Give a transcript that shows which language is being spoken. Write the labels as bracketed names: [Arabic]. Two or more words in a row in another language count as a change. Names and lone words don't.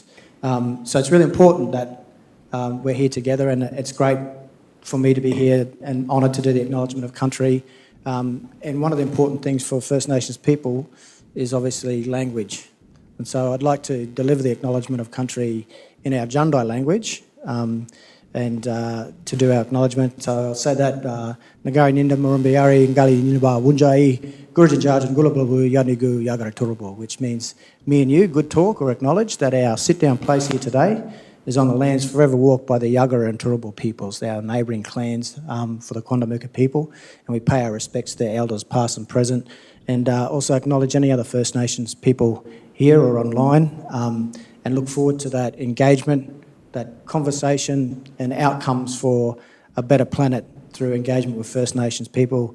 [English] So it's really important that we're here together, and it's great for me to be here and honoured to do the acknowledgement of country. And one of the important things for First Nations people is obviously language. And so I'd like to deliver the acknowledgement of country in our Jundai language and to do our acknowledgement. So I'll say that [Jandai] Nagari Ninda Murumbiari Ngali Niba Wunjai Gurjan Jarjan Gulablabu Yanigu Yagara Turubu, [English] which means me and you, good talk or acknowledge that our sit-down place here today is on the lands forever walked by the Yagara and Turrbal peoples, our neighbouring clans for the Quandamooka people, and we pay our respects to their elders past and present, and also acknowledge any other First Nations people here or online, and look forward to that engagement, that conversation and outcomes for a better planet through engagement with First Nations people.